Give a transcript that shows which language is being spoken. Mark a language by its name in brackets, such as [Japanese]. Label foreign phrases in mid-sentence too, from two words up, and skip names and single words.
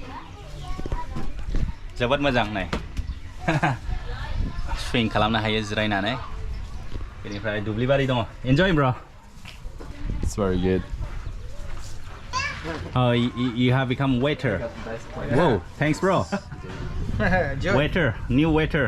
[Bodo] जोबोद मोजां नाय स्विं खालामनो हायो जिरायनानै बेनिफ्राय दुब्लिबारि दङ [English] enjoy bro It's very good. You have become waiter. Whoa, thanks bro. Waiter, new waiter.